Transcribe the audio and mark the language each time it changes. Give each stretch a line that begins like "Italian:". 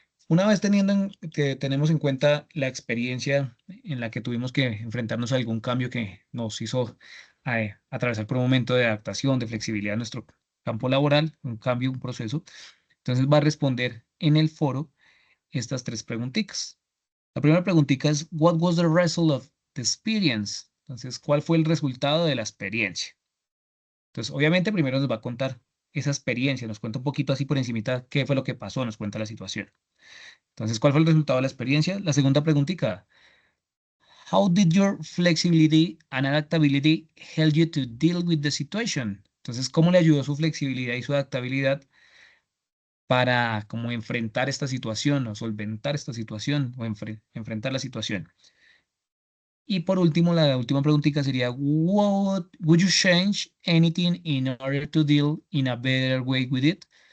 Spanish: Una vez que tenemos en cuenta la experiencia en la que tuvimos que enfrentarnos a algún cambio que nos hizo atravesar por un momento de adaptación, de flexibilidad en nuestro campo laboral, un cambio, un proceso, entonces va a responder en el foro estas tres preguntitas. La primera preguntita es,
English: What was the result of the experience?
Spanish: Entonces, ¿cuál fue el resultado de la experiencia? Entonces, obviamente, primero nos va a contar esa experiencia, nos cuenta un poquito así por encimita qué fue lo que pasó, nos cuenta la situación. Entonces, ¿cuál fue el resultado de la experiencia? La segunda preguntita,
English: How did your flexibility and adaptability help you to deal with the situation?
Spanish: Entonces, ¿cómo le ayudó su flexibilidad y su adaptabilidad para como enfrentar esta situación o solventar esta situación o enfrentar la situación? Y por último, la última preguntita sería,
English: would you change anything in order to deal in a better way with it?